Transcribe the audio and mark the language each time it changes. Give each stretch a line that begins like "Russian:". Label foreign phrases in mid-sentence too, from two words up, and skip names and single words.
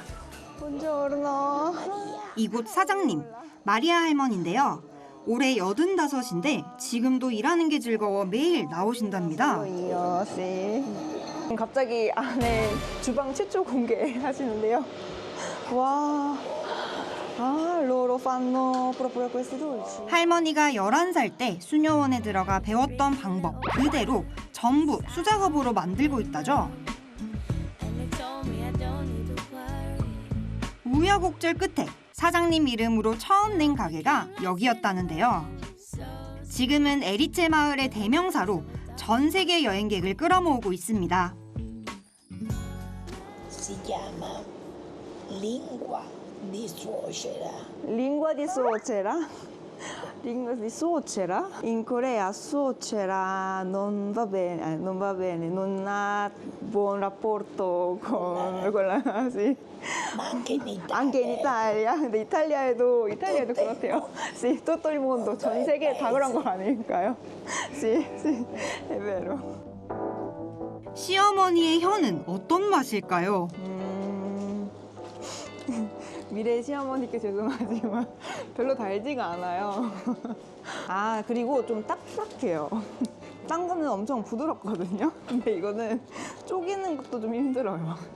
Korean: 본조르노. 이곳 사장님, 마리아 할머니인데요. 올해 85인데 지금도 일하는 게 즐거워 매일 나오신답니다. 갑자기 안에 주방 최초 공개하시는데요. 와,
Italian: loro fanno proprio questi dolci.
Korean: 할머니가 11살 때 수녀원에 들어가 배웠던 방법 그대로 전부 수작업으로 만들고 있다죠. 우여곡절 끝에 사장님 이름으로 처음 낸 가게가 여기였다는데요. 지금은 에리체 마을의 대명사로 전 세계 여행객을 끌어모으고 있습니다.
Italian: Si chiama lingua di suocera. Lingua di suocera? Lingua di suocera? In Corea suocera non va bene, non va bene, non ha buon rapporto con quella, sì. Ma anche in Italia. Anche in Italia.
Korean: 근데 이탈리아에도 그렇대요.
Italian: Sì, tutto il mondo,
Korean: 전 세계 다 그런 거 아닐까요?
Italian: Sì, sì, è vero.
Korean: 시어머니의 혀는 어떤 맛일까요? 미래 시어머니께 죄송하지만 별로 달지가 않아요. 그리고 좀 딱딱해요. 딴 거는 엄청 부드럽거든요. 근데 이거는 쪼개는 것도 좀 힘들어요.